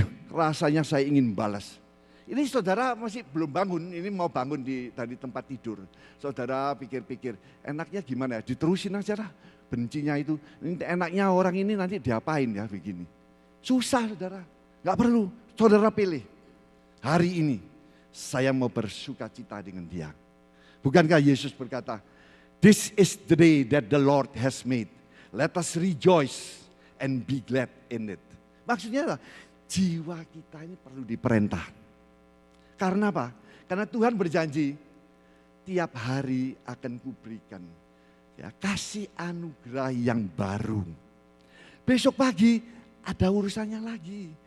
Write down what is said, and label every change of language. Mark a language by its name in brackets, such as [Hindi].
[Indonesian] Rasanya saya ingin balas. Ini saudara masih belum bangun, ini mau bangun dari tempat tidur. Saudara pikir-pikir, enaknya gimana ya? Diterusin aja lah bencinya itu. Enaknya orang ini nanti diapain ya begini. Susah saudara, nggak perlu. Saudara pilih, hari ini saya mau bersuka cita dengan dia. Bukankah Yesus berkata, [English] this is the day that the Lord has made. Let us rejoice and be glad in it. [Indonesian] Maksudnya jiwa kita ini perlu diperintah. Karena apa? Karena Tuhan berjanji tiap hari akan kuberikan ya, kasih anugerah yang baru. Besok pagi ada urusannya lagi.